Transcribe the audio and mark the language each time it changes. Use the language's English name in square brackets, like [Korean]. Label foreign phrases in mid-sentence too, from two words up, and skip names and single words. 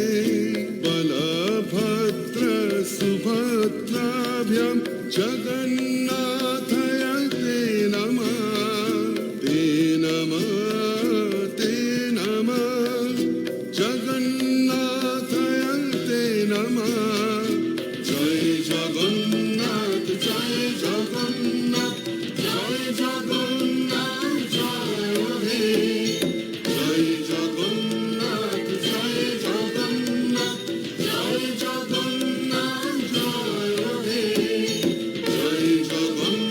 [Sanskrit] बलभद्र सुभद्राभ्यां जगन्नाथाय ते नमः, ते नमः, ते नमः। जगन्नाथाय ते नमः। [Hindi] जय जगन्नाथ, जय जगन्नाथ, [Bangla] জয় জগন্নাথ, জয় হে। জয় জগন্নাথ, জয় জগন্নাথ, জয় জগন্নাথ, জয় হে। জয় জগন্নাথ।